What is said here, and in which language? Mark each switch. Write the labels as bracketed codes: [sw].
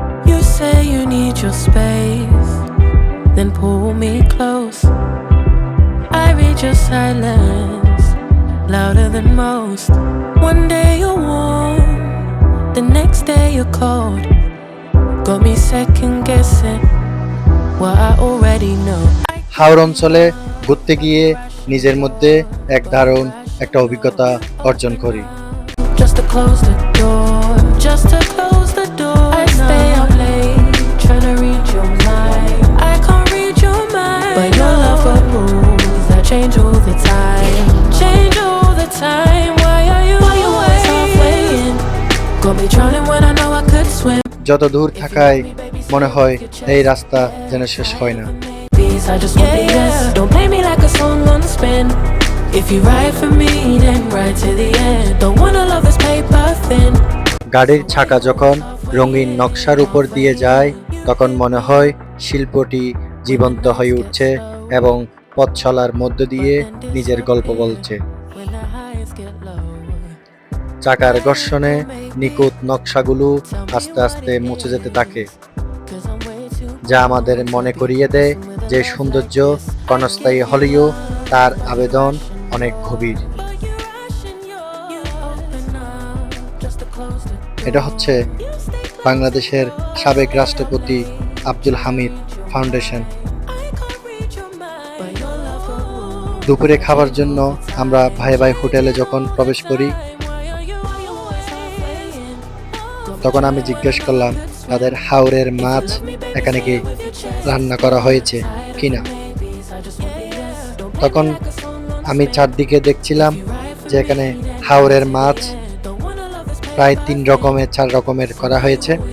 [en] You say you need your space, then pull me close. I read your silence, louder than most. One day you're warm, the next day you're cold. Got me second guessing what I already know. [bn] হাওর অঞ্চলে ঘুরতে গিয়ে নিজের মধ্যে এক দারুণ একটা অভিজ্ঞতা অর্জন করি। [en] Just to close the door, just to close the door. I stay up late, trying to read your mind. I can't read your mind, but your love got rules that change all the time. Change all the time. Why are you always halfway in? Got me drowning when I know I could swim. [bn] যত দূর থাকায় মনে হয় এই রাস্তা যেন শেষ হয় না। [en] I just want the yes. Don't play me like a song on spin. If you ride for me, then ride to the end. Don't wanna love this paper thin. [bn] গাড়ির চাকা যখন রঙিন নকশার উপর দিয়ে যায় তখন মনে হয় শিল্পটি জীবন্ত হয়ে উঠছে এবং পথ চলার মধ্য দিয়ে নিজের গল্প বলছে। [en] When the highs get low. [bn] চাকার ঘর্ষণে নিখুঁত নকশাগুলো আস্তে আস্তে মুছে যেতে থাকে, [en] 'Cause I'm way too [bn] যা আমাদের মনে করিয়ে দেয় যে সৌন্দর্য ক্ষণস্থায়ী হলেও তার আবেদন অনেক গভীর। [en] But you're rushing, you open up just to close the door. [bn] এটা হচ্ছে [en] You stay close. [bn] বাংলাদেশের সাবেক রাষ্ট্রপতি Abdul Hamid foundation. [en] I can't read your mind, but your love got rules. [bn] দুপুরে খাবার জন্য আমরা ভাই ভাই হোটেলে যখন প্রবেশ করি [en] Why are you always halfway in? [bn] তখন আমি জিজ্ঞেস করলাম তাদের হাওরের মাছ এখানে কি রান্না করা হয়েছে কিনা। তখন আমি চারদিকে দেখছিলাম যে এখানে হাওরের মাছ প্রায় 4 রকমের করা হয়েছে।